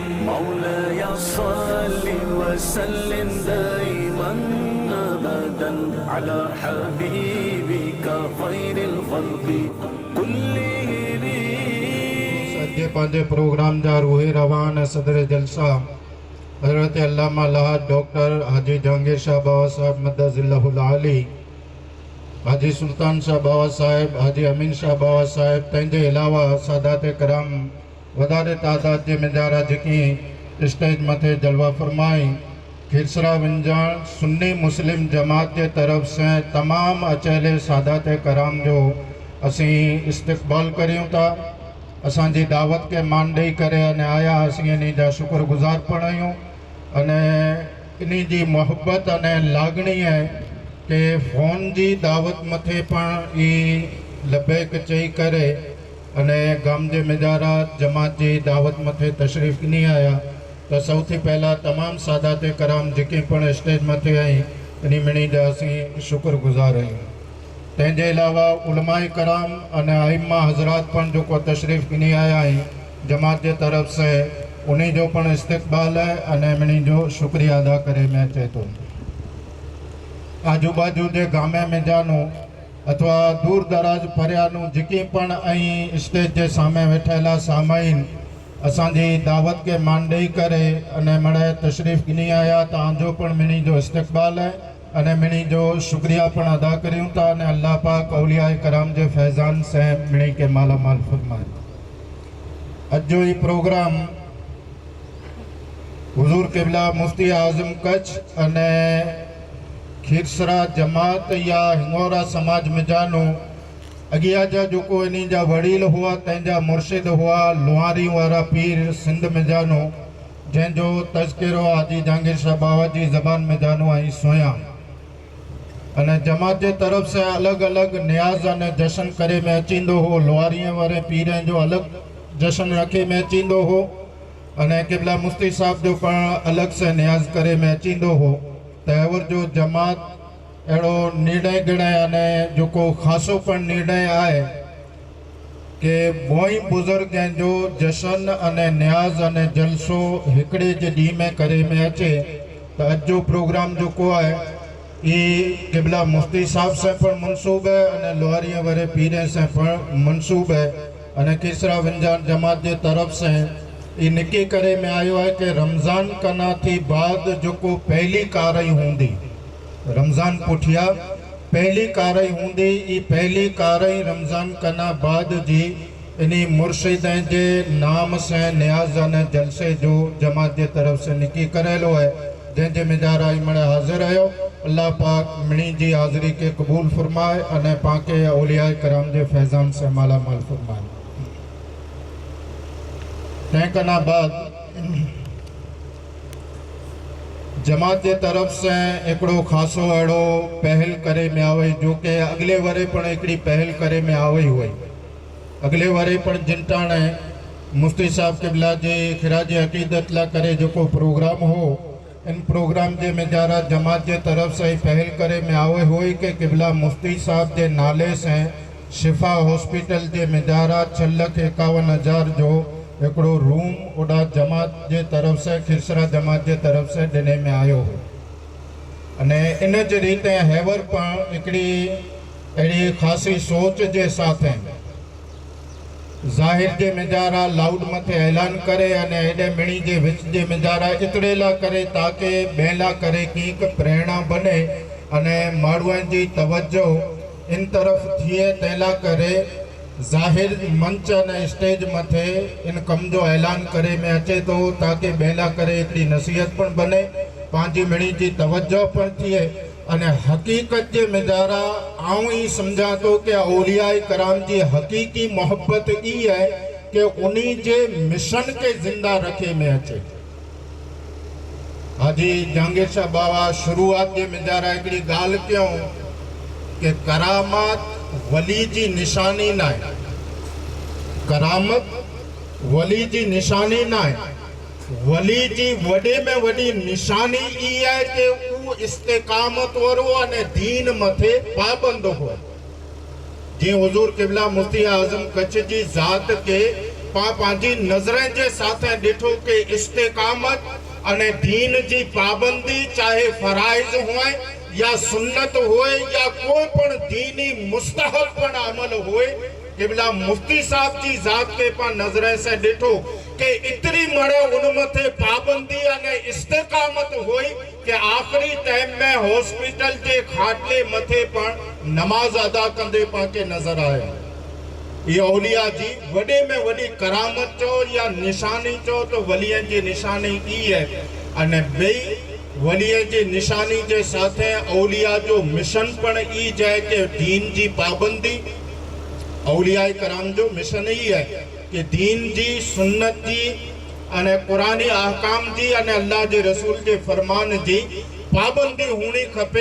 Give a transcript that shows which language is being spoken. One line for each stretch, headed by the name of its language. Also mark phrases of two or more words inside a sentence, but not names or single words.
Arabic: مولاي صل وسلم دائما أبدا على حبيبك خير الخلق كلهم.
Kachhi: सज्जे पंहिंजे प्रोग्राम जा रूहे रवान सदर जलसा हज़रत अल्लामा लाहद डॉक्टर हाजी जहांगीर शाह बाबा साहब मदज़िल्लहुल आली, हाजी सुल्तान शाह बाबा साहब, हाजी अमीन शाह बाबा साहब, तंहिंजे अलावा सादात कराम वधारे तादाद जे मिजारा जेकी स्टेज मथे जलवा फरमाई। खिरसरा विंजाण सुन्नी मुस्लिम जमात के तरफ से तमाम अचेले सादात कराम जो असी इस्तक़बाल करियूं था। असांजी दावत के मान ॾेई करे अने आया असीं इन जा शुक्रगुज़ार पण आहियूं अने इन जी मोहब्बत अने लागणी है कि फ़ोन जी दावत मथे पण ई लबैक चई करे अने गाम जे मिजारा जमात जी दावत मथे तशरीफ़ ॾिनी आया। तो सौथी पहला तमाम सादात कराम जेके पण स्टेज मथे आई इन मिणी जा असीं शुक्रगुज़ार आहियूं। तंहिंजे अलावा उलमाए कराम अने आइम्मा हज़रात पण जो को तशरीफ़ ॾिनी आया आहिनि जमात जे तरफ़ से उन्हीं जो पण इस्तक़बाल है अने मिणी जो शुक्रिया अदा करे में अचे थो। आजू बाजू जे गामे में जानो अथवा दूर दराज परियानू जेकी पण ऐं स्टेज जे सामे वेठेला सामाईन असांजी दावत के मान ॾेई करे अने मड़े तशरीफ़ ॾिनी आया तव्हांजो पण मिणी जो इस्तक़बाल है अने मिणी जो शुक्रिया पण अदा करियूं था अने अल्लाह पाक औलियाए कराम जे फैज़ान से मिणी के माला माल फरमाए। अज जो ये प्रोग्राम हुजूर किबला मुफ्ती आज़म कच्छ अने खीरसरा जमात या हिंगोरा समाज में जानो अगिया जा जो को इन्हीं जा वड़ील हुआ तंहिंजा मुर्शिद हुआ लुहारी वारा पीर सिंध में जानो जंहिंजो तज़किरो हाजी जहांगीर शाह बाबा जी ज़बान में जानो आई सोया अने जमात जे तरफ से अलग अलग न्याज अने जश्न करे में अचींदो हो। लुहारीअ वारे पीरें जो अलग जश्न रखे में अचींदो हो अने किबला मुफ्ती साहब जो पण अलग से न्याज करे में अचींदो हो। तहवर जो जमात अड़ो निर्णय गिणय अने जो को खासो पण निर्णय आए कि बोई बुजुर्ग जो जश्न अने न्याज अने जलसो हिकड़े जे डी में करे में अचे तो अज जो प्रोग्राम जो को है ये किबला मुफ्ती साहब से पण मनसूब है अने लोहारीअ वारे पीरे से पण मनसूब है अने खीरसरा विंजाण जमात जे तरफ से ये निकी करे में आयो है कि रमज़ान कना थी बाद जो को पहली कारई होंदी रमज़ान पुठिया पहली कारई होंदी ई पहली कारई रमज़ान कना बाद जी इन्हीं मुर्शिदें जे नाम से न्याज अने जलसे जो जमात जे तरफ से निकी करेलो है जंहिंजे मिजारा मणे हाज़िर आयो। अल्लाह पाक मिणी जी हाज़िरी के कबूल फरमाए अने पाके औलियाए कराम जे फैज़ान से माला माल फरमाए। तंहिंखां बाद जमात जे तरफ से हिकिड़ो खासो अहिड़ो पहल करे में आवई जो कि अगले वरे पण हिकिड़ी पहल करे में आवई हुई। अगले वरे पण जिनटाणे मुफ्ती साहब किबला जे खिराज अक़ीदत ला करे जो को प्रोग्राम हो इन प्रोग्राम जे मिजारा जमात जे तरफ से पहल करे में आवई हुई कि किबला मुफ्ती साहब जे नाले से शिफा हॉस्पिटल जे मिजारा 6,51,000 जो हिकिड़ो रूम ओॾा जमात जे तरफ से खिरसरा जमात जे तरफ से ॾिने में आयो हो अने इन जे रीते हैवर पण हिकिड़ी अहिड़ी ख़ासी सोच जे साथ ज़ाहिर जे मिजारा लाउड मथे ऐलान करे अने एॾे मिणी जे विच जे मिजारा इतरेला करे ताकि ॿियला करे कीक प्रेरणा बने अने माण्हुनि जी तवज्जो इन तरफ़ थिए तंहिंला करे ज़ाहिर मंच अने स्टेज मथे इन कम जो ऐलान करे में अचे तो ताकि ॿियला करे हिकिड़ी नसीहत पण बने पंहिंजी मिणी जी तवज्जो पण थिए अने हकीकत जे मिजारा आऊं ही समझा तो कि औलियाए कराम जी हकीकी मोहब्बत ई है कि उन्हीं जे मिशन के जिंदा रखे में अचे। हाजी जहांगीर शाह बाबा शुरुआत जे मिजारा हिकिड़ी ॻाल्हि कयूं कि करामात वली जी निशानी ना है, करामत वली जी निशानी ना है, वली जी वडे में वडी निशानी ई है कि वो इस्तेकामत वारो अने दीन मथे पाबंद हो। जी हुजूर किबला मुफ्ती आज़म कच्छ जी ज़ात के पंहिंजी नज़रनि जे साथे ॾिठो कि इस्तिक़ामत अने दीन जी पाबंदी चाहे फराइज़ हुए या सुन्नत होए या कोई पण दीनी मुस्तहब पण अमल होए किबला मुफ्ती साहब जी जात के पा नजर से ॾिठो कि इतनी मड़े उन मथे पाबंदी अने इस्तिक़ामत हुई कि आखिरी टाइम में हॉस्पिटल के खाटले मथे पण नमाज अदा कंदे पाके नजर आया। ये औलिया जी वडे में वडी करामत चो या निशानी चो तो वलियन जी निशानी ई है अने बेई वलियन जी निशानी के साथे औलिया जो मिशन पण ई जाए कि दीन जी पाबंदी औलिया कराम जो मिशन ही है कि दीन जी सुन्नत जी अने कुरानी अहकाम जी अने अल्लाह जे रसूल के फरमान जी पाबंदी होनी खपे।